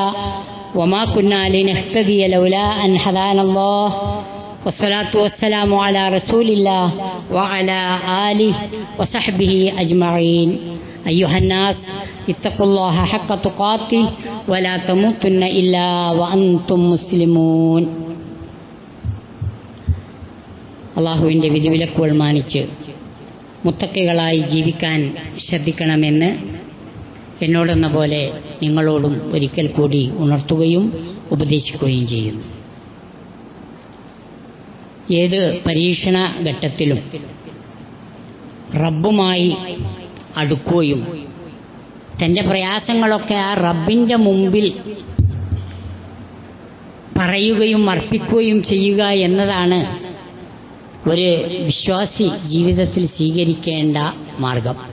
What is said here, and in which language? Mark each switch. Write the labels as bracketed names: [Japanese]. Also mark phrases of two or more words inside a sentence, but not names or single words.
[Arabic] وما كنا لنهتدي لولا أن هدانا الله والصلاة والسلام على رسول الله وعلى آله وصحبه أجمعين. أيها الناس اتقوا الله حق تقاته ولا تموتن إلا وأنتم مسلمون. [Malayalam] അള്ളാഹുവിൻ്റെ വിധിവിലക്കുകൾ മാനിച്ച് മുത്തക്കികളായി ജീവിക്കാൻ ശ്രദ്ധിക്കണമെന്ന് എന്നോടെന്ന പോലെ നിങ്ങളോടും ഒരിക്കൽ കൂടി ഉണർത്തുകയും ഉപദേശിക്കുകയും ചെയ്യുന്നു. ഏത് പരീക്ഷണ ഘട്ടത്തിലും റബ്ബുമായി അടുക്കുകയും തൻ്റെ പ്രയാസങ്ങളൊക്കെ ആ റബ്ബിൻ്റെ മുമ്പിൽ പറയുകയും അർപ്പിക്കുകയും ചെയ്യുക എന്നതാണ് ഒരു വിശ്വാസി ജീവിതത്തിൽ സ്വീകരിക്കേണ്ട മാർഗം.